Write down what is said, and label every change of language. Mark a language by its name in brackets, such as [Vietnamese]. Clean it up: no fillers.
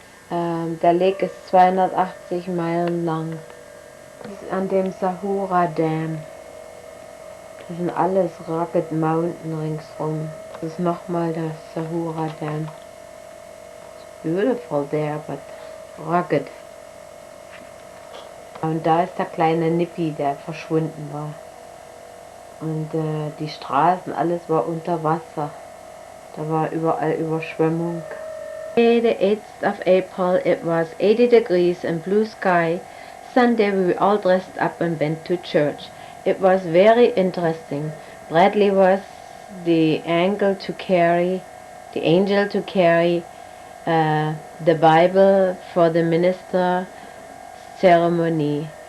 [German] Der Lake ist 280 Meilen lang. An dem Sahura Dam. Das sind alles [English] Rugged Mountain [German] ringsrum. Das ist nochmal das Sahura Dam. [English] It's beautiful there, but rugged. [German] Und da ist der kleine Nippy, der verschwunden war. Und die Straßen, alles war unter Wasser. Da war überall Überschwemmung. [English] The 8th of April, it was 80 degrees and blue sky. Sunday we all dressed up and went to church. It was very interesting. Bradley was the angel to carry the Bible for the minister ceremony.